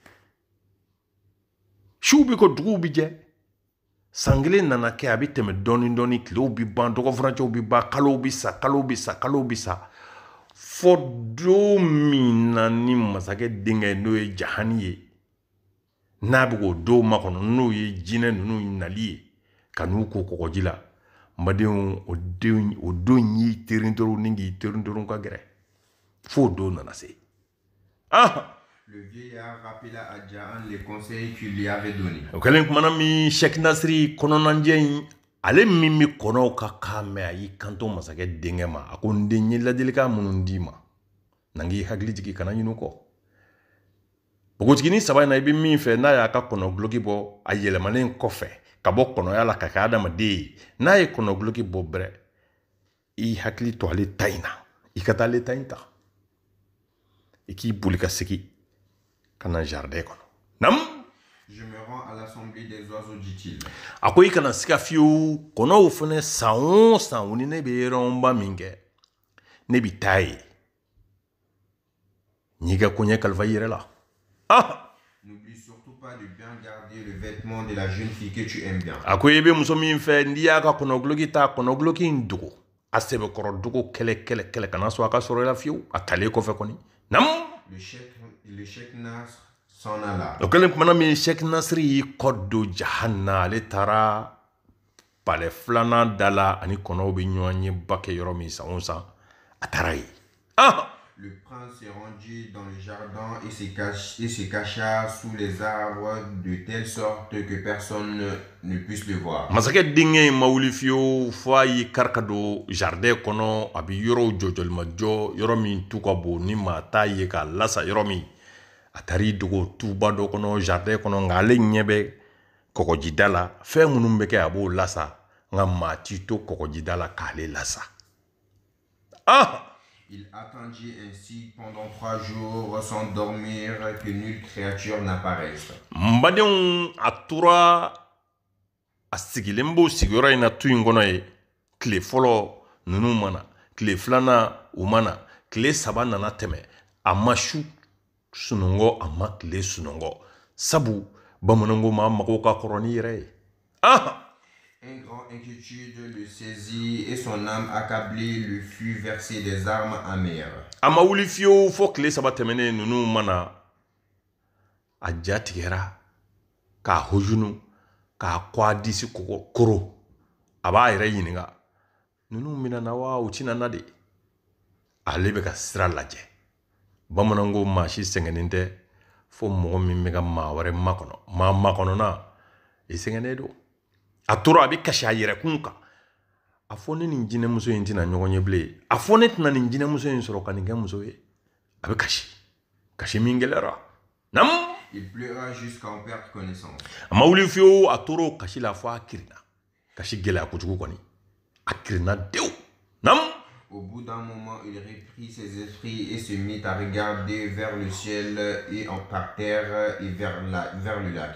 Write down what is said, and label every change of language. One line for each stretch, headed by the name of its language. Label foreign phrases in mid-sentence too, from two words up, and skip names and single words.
Bambara: siw bi ko duguw bi jɛ san kelen nana kɛ a bɛ tɛmɛ dɔɔni dɔɔni tilew bi ban dɔgɔfurancɛw bi ban kalow bi sa kalow bi sa kalow bi sa fɔ don min na ni masakɛ denkɛ n'o ye jahani ye n'a bɛ k'o don makɔnɔ n'o ye jinɛ ninnu nali ye ka n'u ko kɔgɔji la madenw o don y'i terintoron ni k'i terintoron ka gɛrɛ fo don nana se
French: Le vieillard rappela à Jahan les conseils qu'il lui avait donnés.
Bambara: O kɛlen kumana min Sheikh Nasri kɔnɔnajɛ in ale min bɛ kɔnɔw ka kan mɛn a y'i kanto masakɛ denkɛ ma a ko n den ye ladilikan minnu d'i ma na n k'i hakili jigin kana ɲin'u kɔ bogotigini saba in na i bɛ min fɛ n'a y'a ka kɔnɔguloki bɔ a yɛlɛmalen kɔfɛ ka bɔ kɔnɔya la ka kɛ adamaden ye n'a ye kɔnɔguloki bɔ brɛ i hakili to ale ta in na i ka taa ale ta in ta i k'i boli ka segin ka na jardin kɔnɔ
French: Je me rends à l'assemblée des oiseaux, dit-il.
Bambara: A ko i kana siga fiyewu kɔnɔw fana san o san ni ne bɛ yɔrɔba min kɛ ne bɛ taa ye n'i ka koɲɛ kalifa i yɛrɛ la
French: N'oublie surtout pas de bien garder le vêtement de la jeune fille que tu aimes bien.
Bambara: A ko i bɛ muso min fɛ n'i y'a ka kɔnɔguloki ta kɔnɔguloki in dogo a sɛbɛkɔrɔ dogo kɛlɛ kana sɔrɔ a ka sɔrɔ la fiyewu a talen kɔfɛ kɔni nam
French: Le Cheikh Nasr s'en alla.
Bambara: o kɛlen kumana min Cheikh Nasr y'i kɔ don jahanna ale taara palais filanan da la ani kɔnɔw bɛ ɲɔgɔn ye ba kɛ yɔrɔ min san o san a taara yen
French: Le prince s'est rendu dans le jardin et se cacha sous les arbres de telle sorte que personne ne puisse le voir.
Bambara: Masakɛ denkɛ in ma wuli fiyewu fo a y'i kari ka don jardin kɔnɔ a bɛ yɔrɔw jɔjɔlimajɔ yɔrɔ min tu ka bon ni maa t'a ye k'a lasa yɔrɔ min a taara i dogo tuba dɔ kɔnɔ jardin kɔnɔ nka ale ɲɛ bɛ kɔgɔjida la fɛn minnu bɛ kɛ a b'o lasa nka maa t'i to kɔgɔjida la k'ale lasa
French: Il attendit ainsi pendant 3 jours sans dormir que nulle créature n'apparaisse.
Bambara: Mbadenw a tora a sigilen b'o sigiyɔrɔ in na tu in kɔnɔ ye tile fɔlɔ ninnu mana tile filanan u mana tile saba nana tɛmɛ a ma su sunɔgɔ a ma tile sunɔgɔ sabu bamananko ma mago ka kɔrɔ ni yɛrɛ ye
French: Un grand inquiétude le saisit et son âme accablée lui fut versée des armes amères.
Bambara: A ma wuli fiyewu fo tile saba tɛmɛnen ninnu mana a ja tigɛra k'a hojunu k'a kɔ a disi koro a b'a yɛrɛ ɲininka ninnu mina na wa u tina na de ale bɛ ka sira lajɛ bamananko maa si sɛgɛnnen tɛ fo mɔgɔ min bɛ ka maa wɛrɛ makɔnɔ maa makɔnɔna i sɛgɛnnen don a tora a bɛ kasi a yɛrɛ kun kan a fɔ ne nin jinɛmuso in tɛna ɲɔgɔn ye bilen a fɔ ne tɛna nin jinɛmuso in sɔrɔ ka nin kɛ muso ye a bɛ kasi min gɛlɛyara
French: Il pleura jusqu'à en perdre connaissance.
Bambara: A ma wuli fiyewu a tora o kasi la fo a kirina kasi gɛlɛya kojugu kɔni a kirina dewu
French: Au bout d'un moment, il reprit ses esprits et se mit à regarder vers le ciel et par terre et vers le lac.